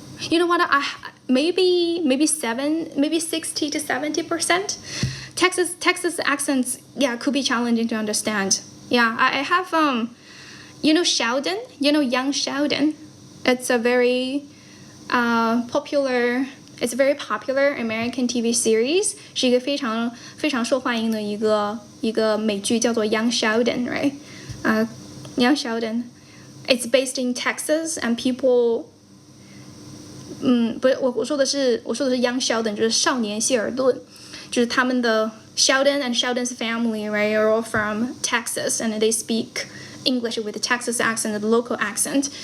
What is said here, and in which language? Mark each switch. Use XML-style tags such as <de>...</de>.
<en>You know what? Maybe 60 to 70%. Texas accents, yeah, could be challenging to understand. Yeah, I have Sheldon, young Sheldon. It's a very popular American TV series.</en> <zh>是一个非常非常受欢迎的一个美剧，叫做 Young Sheldon, right?</zh> <en>Young Sheldon. It's based in Texas, and people.</en> <zh>不是我说的是</zh> <en>Young Sheldon，</en> <zh>就是少年谢尔顿，就是他们的</zh> <en>Sheldon and Sheldon's family, right, are all from Texas, and they speak English with a Texas accent, a local accent.</en>